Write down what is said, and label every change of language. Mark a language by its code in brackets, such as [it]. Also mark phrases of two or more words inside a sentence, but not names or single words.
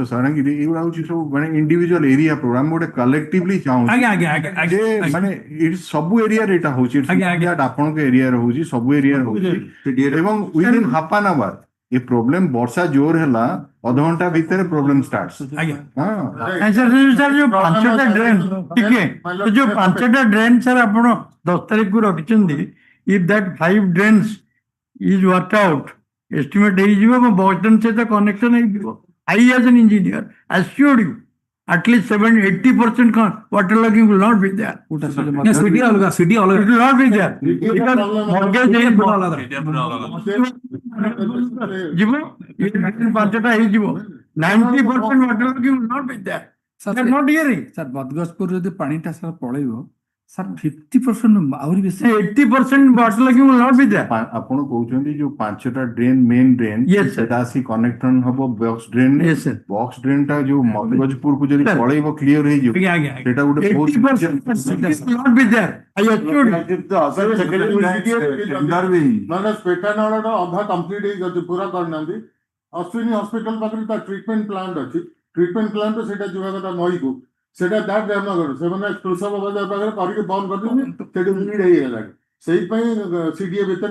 [or] Sarang, ଏଗୁଡ଼ା ହଉଛି ସବୁ ମାନେ [en] individual area program [or] ଗୋଟେ କଲେକ୍ଟିଭଲି ଚାହୁଁଛି ଯେ ମାନେ ସବୁ ଏରିଆରେ ଏଇଟା ହଉଛି ଆପଣଙ୍କ ଏରିଆରେ ହଉଛି ସବୁ ଏରିଆରେ ହଉଛି ଏବଂ [en] within half an hour a problem [or] ବର୍ଷା ଜୋର ହେଲା ଅଧଘଣ୍ଟା ଭିତରେ [en] problem start [or] ଯୋଉ 5ଟା ଡ୍ରେନ୍ ଟିକେ ଯୋଉ 5ଟା ଡ୍ରେନ୍ ସାର୍ ଆପଣ 10 ତାରିଖକୁ ରଖିଛନ୍ତି [en] if that 5 drains is worked out estimate [or] ହେଇଯିବ ଏବଂ ବକ୍ସ ସହିତ କନେକ୍ସନ ହେଇଯିବ [en] I as an engineer assured you at least 80% water logging will not be there. [or] ସିଟି ଅଲଗା [en] It will not be there. Because mortgage [or] ଯିବ 5ଟା ହେଇଯିବ [en] 90% water logging will not be there. They are not hearing. [or] ସାର୍ ବଦଗଜପୁର ଯଦି ପାଣିଟା ସାର୍ ପଳେଇବ ସାର୍ 50% ଆହୁରି ବେଶୀ [en] 80% water logging will not be there. [or] ଆପଣ କହୁଛନ୍ତି ଯୋଉ 5ଟା [en] drain main drain [or] ସେଟା ଆସି କନେକ୍ଟନ ହବ [en] box drain box drain [or] ଟା ଯୋଉ ମଧୁଗଜପୁରକୁ ଯଦି ପଳେଇବ କ୍ଲିୟର ହେଇଯିବ ସେଟା ଗୋଟେ [en] 80% will not be there. I assured you. [or] ମାନେ ପେଟାନାଳଟା ଅଧା କମ୍ପ୍ଲିଟ ହେଇଯାଉଛି ପୁରା କରିନାହାନ୍ତି ଅଶ୍ୱିନୀ ହସ୍ପିଟାଲ ପାଖରେ ତା [en] treatment plant [or] ଅଛି [en] treatment plant [or] ସେଟା ଯିବା କଥା ନଈକୁ ସେଟା ଦାଟ ରାମନଗର ସେମାନେ କୃଷକ ବଜାର ପାଖରେ କରିକି ବନ୍ଦ କରିଦେଇଛନ୍ତି ସେଠି ଭିଡ ହେଇଗଲାଣି ସେଇଥିପାଇଁ ସିଡିଏ ଭିତରେ